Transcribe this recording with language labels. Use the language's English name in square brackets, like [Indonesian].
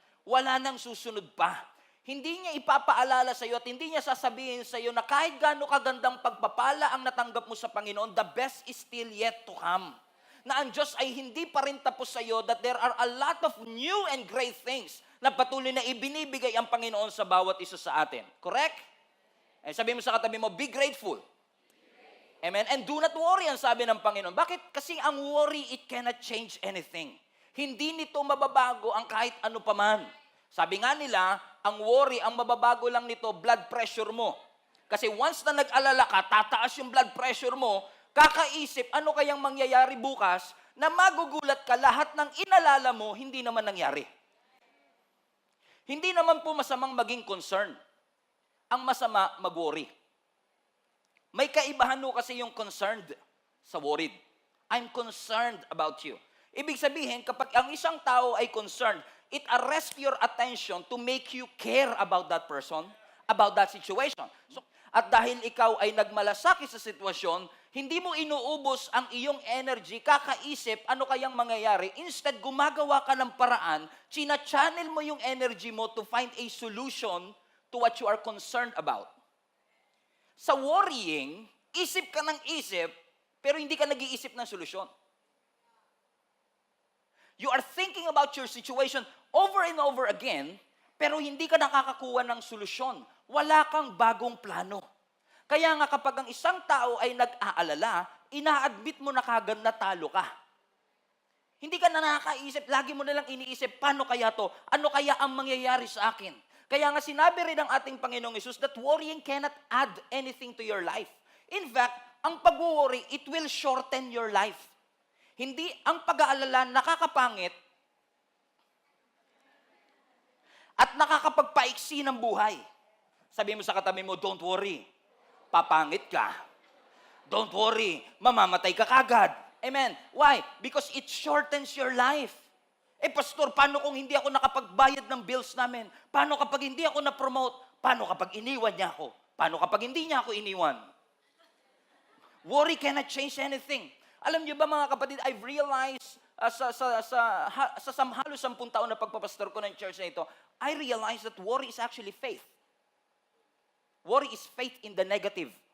[Filipino] Wala nang susunod pa. Hindi niya ipapaalala sa iyo at hindi niya sasabihin sa iyo na kahit gaano kagandang pagpapala ang natanggap mo sa Panginoon, [English] the best is still yet to come. [Filipino] Na ang Diyos ay hindi pa rin tapos sa iyo, [English] that there are a lot of new and great things [Filipino] na patuloy na ibinibigay ang Panginoon sa bawat isa sa atin. Correct? Eh, sabi mo sa katabi mo, [English] be grateful. [Filipino] Amen? [English] And do not worry, [Filipino] ang sabi ng Panginoon. Bakit? Kasi ang worry, [English] it cannot change anything. [Filipino] Hindi nito mababago ang kahit ano paman. Sabi nga nila, ang worry, ang mababago lang nito, blood pressure mo. Kasi once na nag-alala ka, tataas yung blood pressure mo, kakaisip, ano kayang mangyayari bukas, na magugulat ka, lahat ng inalala mo, hindi naman nangyari. Hindi naman po masamang maging concern. Ang masama, mag-worry. May kaibahan mo kasi yung concerned sa worried. [English] I'm concerned about you. [Filipino] Ibig sabihin, kapag ang isang tao ay [English] concerned, it arrests your attention to make you care about that person, about that situation. [Filipino] So, at dahil ikaw ay nagmalasakit sa sitwasyon, hindi mo inuubos ang iyong energy, kakaisip ano kayang mangyayari. [English] Instead, [Filipino] gumagawa ka ng paraan, china-channel mo yung energy mo [English] to find a solution to what you are concerned about. [Filipino] Sa worrying, isip ka ng isip, pero hindi ka nag-iisip ng solusyon. [English] You are thinking about your situation over and over again, [Filipino] pero hindi ka nakakakuha ng solusyon. Wala kang bagong plano. Kaya nga kapag ang isang tao ay nag-aalala, ina-admit mo na kagad na talo ka. Hindi ka na nakakaisip, lagi mo na lang iniisip, paano kaya to? Ano kaya ang mangyayari sa akin? Kaya nga sinabi rin ng ating Panginoong Hesus [English] that worrying cannot add anything to your life. In fact, [Filipino] ang pag-worry, [English] it will shorten your life. [Filipino] Hindi ang pag-aalala nakakapangit at nakakapagpaiksi ng buhay. Sabi mo sa katabi mo, [English] don't worry. [Filipino] Papangit ka. Don't worry. Mamamatay ka kagad. Amen. [English] Why? Because it shortens your life. [Filipino] Eh, pastor, paano kung hindi ako nakapagbayad ng bills namin? Paano kapag hindi ako na-promote? Paano kapag iniwan niya ako? Paano kapag hindi niya ako iniwan? [English] Worry cannot change anything. [Filipino] Alam niyo ba mga kapatid, I've realized sa halos 10 taon na pagpapastor ko ng church na ito, [English] I realized that worry is actually faith. Worry is faith in the negative.